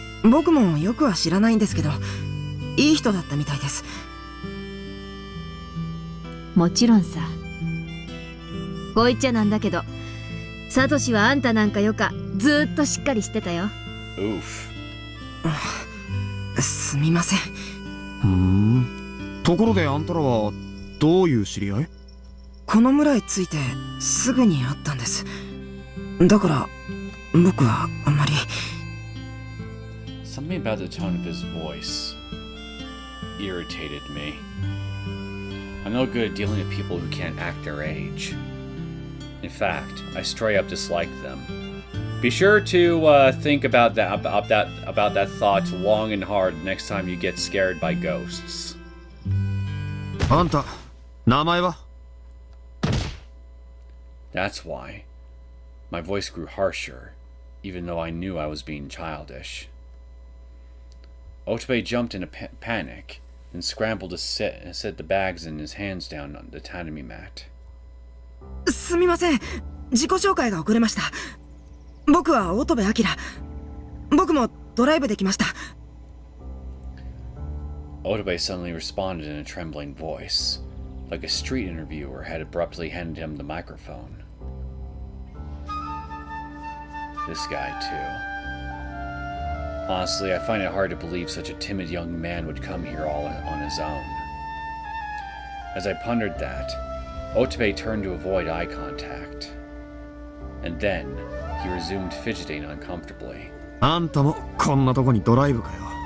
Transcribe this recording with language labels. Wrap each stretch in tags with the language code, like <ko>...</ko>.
<ja>僕もよくは知らないんですけど、いい人だったみたいです。もちろんさ。こう言っちゃなんだけど、サトシはあんたなんかよかずーっとしっかりしてたよ。</ja> <en>Oof.</en> <ja>すみません。ところであんたらはどういう知り合い？この村へ着いてすぐに会ったんです。だから僕はあんまり。</ja> <en>Something about the tone of his voice irritated me. I'm no good at dealing with people who can't act their age. In fact, I straight up dislike them. Be sure to think about that thought long and hard next time you get scared by ghosts.</en> <ja>あんた、名前は？</ja> <en>That's why. My voice grew harsher, even though I knew I was being childish. Otobe jumped in a panic and scrambled to set the bags in his hands down on the tatami mat.</en> <ja>すみません。自己紹介が遅れました。僕は乙部明。僕もドライブできました。</ja> <en>Otobe suddenly responded in a trembling voice, like a street interviewer had abruptly handed him the microphone. This guy, too. Honestly, I find it hard to believe such a timid young man would come here all on his own. As I pondered that, Otobe turned to avoid eye contact. And then, he resumed fidgeting uncomfortably.</en> <ja>あんたもこんなとこにドライブかよ。</ja>